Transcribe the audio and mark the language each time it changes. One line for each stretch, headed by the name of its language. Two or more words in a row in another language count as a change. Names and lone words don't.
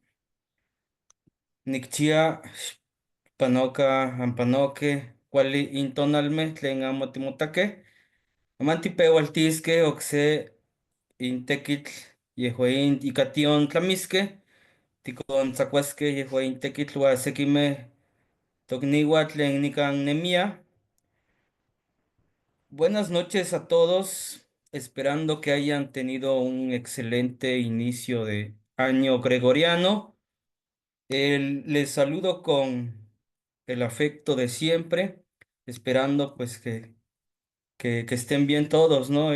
Eastern Huasteca Nahuatl: nikchia, panoka, ampanoke, kuali intonalme, tlen amo timotake, amantipewaltiske okse intekitl, yehuein ikation tlamiske, tikon tzakuaske yehuein tekitl wa sekime tokniwa tlen nikan nemia.
Spanish: Buenas noches a todos, esperando que hayan tenido un excelente inicio de año gregoriano. Les saludo con el afecto de siempre, esperando pues que estén bien todos, ¿no?